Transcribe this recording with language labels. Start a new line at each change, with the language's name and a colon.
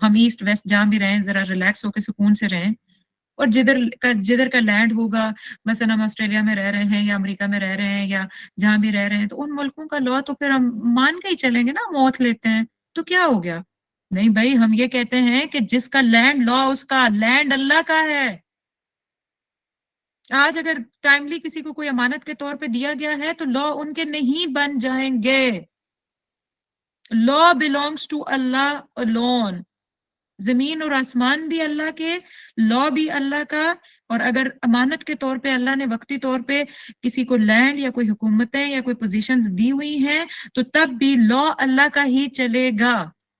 Urdu: ہم east west جہاں بھی رہیں ذرا ریلیکس ہو کے سکون سے رہیں، اور جدھر کا لینڈ ہوگا، مثلا ہم آسٹریلیا میں رہ رہے ہیں یا امریکہ میں رہ رہے ہیں یا جہاں بھی رہ رہے ہیں، تو ان ملکوں کا لا تو پھر ہم مان کے ہی چلیں گے نا. موت لیتے ہیں تو کیا ہو گیا؟ نہیں بھائی، ہم یہ کہتے ہیں کہ جس کا لینڈ لا، اس کا لینڈ اللہ کا ہے. آج اگر ٹائملی کسی کو کوئی امانت کے طور پہ دیا گیا ہے تو لا ان کے نہیں بن جائیں گے.
English: لا belongs to Allah alone.
Urdu: زمین اور آسمان بھی اللہ کے، لا بھی اللہ کا. اور اگر امانت کے طور پہ اللہ نے وقتی طور پہ کسی کو لینڈ یا کوئی حکومتیں یا کوئی پوزیشنز دی ہوئی ہیں، تو تب بھی لا اللہ کا ہی چلے گا.